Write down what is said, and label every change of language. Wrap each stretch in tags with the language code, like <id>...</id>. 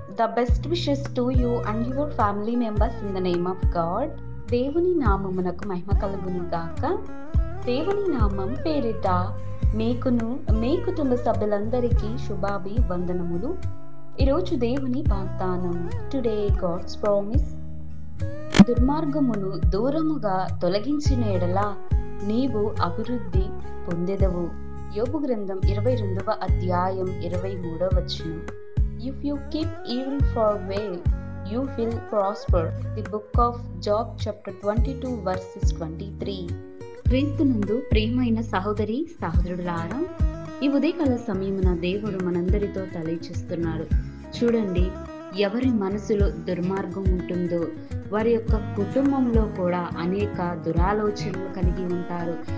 <en>The best wishes to you and your family members in the name of God.</en> <te>దేవుని నామమునకు మహిమ కలుగును గాక. దేవుని నామం పేరిట మీకును మీ కుటుంబ సభ్యులందరికీ శుభాభివందనములు. ఈరోజు దేవుని వాగ్దానం.</te> <en>Today God's promise.</en> <te>దుర్మార్గమును దూరముగా తొలగించిన ఎడల నీవు అభివృద్ధి పొందెదవు. యోబు గ్రంథం 22వ అధ్యాయం 23వ వచనం.</te> <en>If you keep evil far away, you will prosper. The book of Job chapter 22 verses 23.</en> <te>క్రీస్తునందు ప్రియమైన సహోదరి సహోదరులారా, ఈ ఉదయకాల సమయమున దేవుడు మనందరితో తెలియచేస్తున్నాడు. చూడండి, ఎవరి మనసులో దుర్మార్గం ఉంటుందో వారి యొక్క కుటుంబంలో కూడా అనేక దురాలోచనలు కలిగి ఉంటారు.</te>